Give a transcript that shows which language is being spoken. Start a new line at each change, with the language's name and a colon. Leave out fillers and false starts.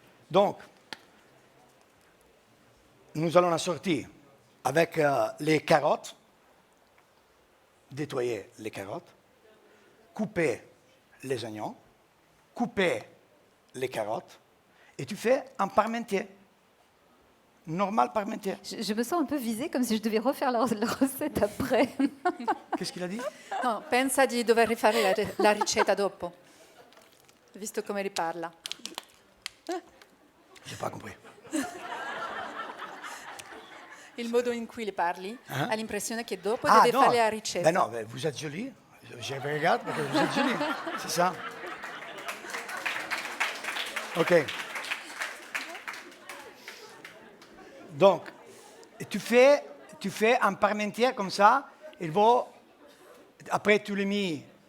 French: Donc, nous allons en sortir avec les carottes, nettoyer les carottes, couper les oignons, couper les carottes, et tu fais un parmentier. Normal parmentier. Je me sens un peu visée, comme si je devais refaire la recette après. Qu'est-ce qu'il a dit?
Italian: No, pensa di dover rifare la ricetta dopo, visto come riparla.
French: J'ai pas compris.
Italian: Il modo in cui le parli ha l'impressione che dopo deve fare la ricetta.
French: Ben non, vous êtes jolie. Je regarde parce que vous êtes jolie. C'est ça. OK. Donc, tu fais un parmentier comme ça. Après, tu le mets